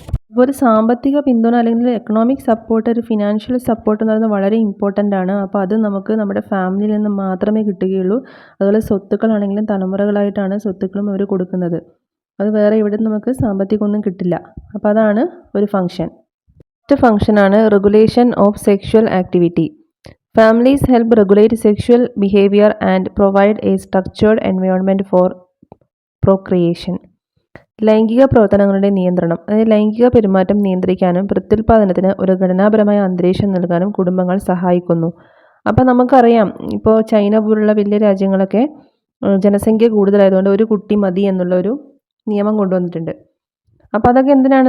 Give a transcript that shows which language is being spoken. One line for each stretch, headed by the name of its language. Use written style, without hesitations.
Malayalam: അപ്പോൾ ഒരു സാമ്പത്തിക പിന്തുണ അല്ലെങ്കിൽ എക്കണോമിക് സപ്പോർട്ട്, ഒരു ഫിനാൻഷ്യൽ സപ്പോർട്ട് എന്ന് പറയുന്നത് വളരെ ഇമ്പോർട്ടൻ്റ് ആണ്. അപ്പോൾ അത് നമുക്ക് നമ്മുടെ ഫാമിലിയിൽ നിന്ന് മാത്രമേ കിട്ടുകയുള്ളൂ. അതുപോലെ സ്വത്തുക്കളാണെങ്കിലും തലമുറകളായിട്ടാണ് സ്വത്തുക്കളും അവർ കൊടുക്കുന്നത്. അത് വേറെ ഇവിടെ നമുക്ക് സാമ്പത്തികമൊന്നും കിട്ടില്ല. അപ്പോൾ അതാണ് ഒരു ഫംഗ്ഷൻ. മറ്റു ഫംഗ്ഷനാണ് regulation of sexual activity.
English: Families help regulate sexual behavior and provide a structured environment for procreation.
Malayalam: ലൈംഗിക പ്രവർത്തനങ്ങളുടെ നിയന്ത്രണം, അതായത് ലൈംഗിക പെരുമാറ്റം നിയന്ത്രിക്കാനും പ്രത്യുൽപാദനത്തിന് ഒരു ഘടനാപരമായ അന്തരീക്ഷം നൽകാനും കുടുംബങ്ങൾ സഹായിക്കുന്നു. അപ്പോൾ നമുക്കറിയാം, ഇപ്പോൾ ചൈന പോലുള്ള വലിയ രാജ്യങ്ങളൊക്കെ ജനസംഖ്യ കൂടുതലായതുകൊണ്ട് ഒരു കുട്ടി മതി എന്നുള്ളൊരു നിയമം കൊണ്ടുവന്നിട്ടുണ്ട്. അപ്പോൾ അതൊക്കെ എന്തിനാണ്?